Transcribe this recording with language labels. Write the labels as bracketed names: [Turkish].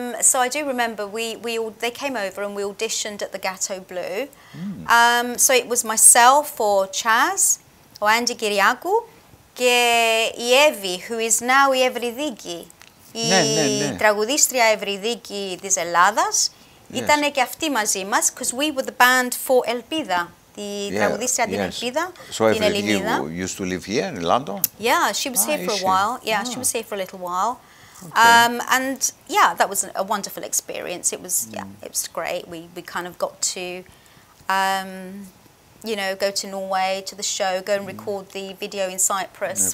[English] So I do remember they came over and we auditioned at the Gâteau Bleu. So it was myself or Chaz, or Andy Kyriakou, [Greek] και η Εύη, [English] who is now [Greek] η Ευρυδίκη, η τραγουδίστρια Ευρυδίκη της Ελλάδας, ήταν και αυτή μαζί μας, [English] because we were the band for [Greek] Ελπίδα, τη τραγουδίστρια την Ελπίδα, την Ελληνίδα. [English] So used to live here in London? Yeah, she was here for a while. Yeah, she was here for a little while. And yeah, that was a wonderful experience. It was, it was great. We kind of got to... you know, go to Norway, to the show, go and record the video in Cyprus.